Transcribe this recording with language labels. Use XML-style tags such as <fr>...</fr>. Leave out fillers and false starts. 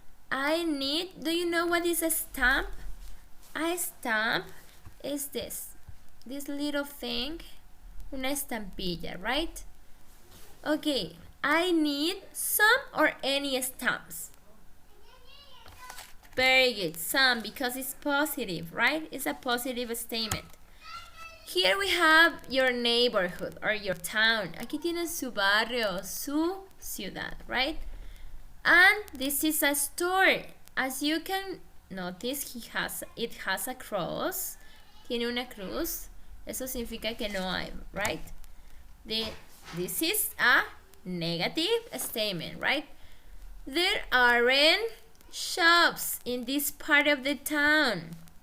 <en>Do you know what is a stamp? A stamp is this little thing, una estampilla, right? Okay, I need some or any stamps. Very good, some, because it's positive, right? It's a positive statement. Here we have your neighborhood or your town.</en> <es>Aquí tienen su barrio, su ciudad, right?</es> <en>And this is a store. As you can notice, it has a cross.</en> <es>Tiene una cruz. Eso significa que no hay, right?</es> <en>This is a negative statement, right? There aren't shops in this part of the town.</en>